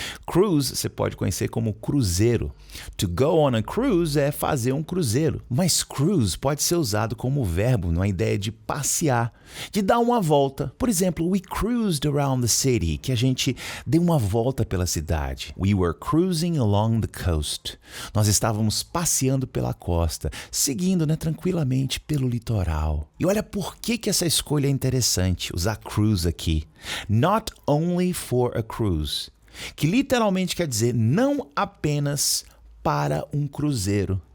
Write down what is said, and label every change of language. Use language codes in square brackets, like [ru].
[pt] Cruise você pode conhecer como cruzeiro. To go on a cruise é fazer um cruzeiro. Mas cruise pode ser usado como verbo numa ideia de passear, de dar uma volta. Por exemplo, [en] we cruised around the city, [pt] que a gente deu uma volta pela cidade. [en] We were cruising along the coast. [pt] Nós estávamos passeando pela costa, seguindo, tranquilamente pelo litoral. E olha por que essa escolha é interessante, usar cruise aqui. [en] Not only for a cruise, [pt] que literalmente quer dizer não apenas para um cruzeiro.